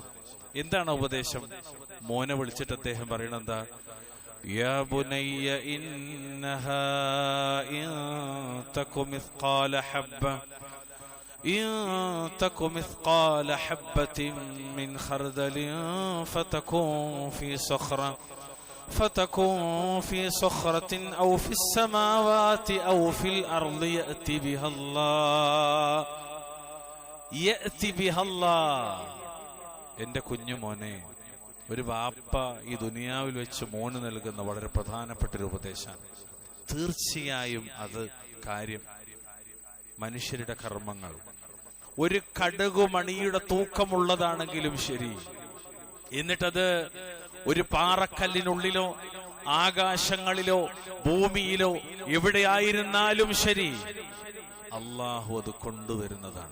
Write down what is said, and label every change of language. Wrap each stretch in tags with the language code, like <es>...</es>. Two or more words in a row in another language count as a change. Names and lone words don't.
<ml>എന്താണ് ഉപദേശം? മോനെ വിളിച്ചിട്ട് അദ്ദേഹം പറയണത് എന്താ?</ml> <ar>يا بني إنها إن تك مثقال حبة من خردل فتكون في صخرة أو في السماوات أو في الأرض يأتي بها الله.</ar> <ml>എന്റെ കുഞ്ഞുമോനെ, ഒരു വാപ്പ ഈ ദുനിയാവിൽ വെച്ച് മോന് നൽകുന്ന വളരെ പ്രധാനപ്പെട്ട ഒരു ഉപദേശമാണ്. തീർച്ചയായും അത് കാര്യം, മനുഷ്യരുടെ കർമ്മങ്ങൾ ഒരു കടുകുമണിയുടെ തൂക്കമുള്ളതാണെങ്കിലും ശരി, എന്നിട്ടത് ഒരു പാറക്കല്ലിനുള്ളിലോ ആകാശങ്ങളിലോ ഭൂമിയിലോ എവിടെയായിരുന്നാലും ശരി, അല്ലാഹു അത് കൊണ്ടുവരുന്നതാണ്.</ml>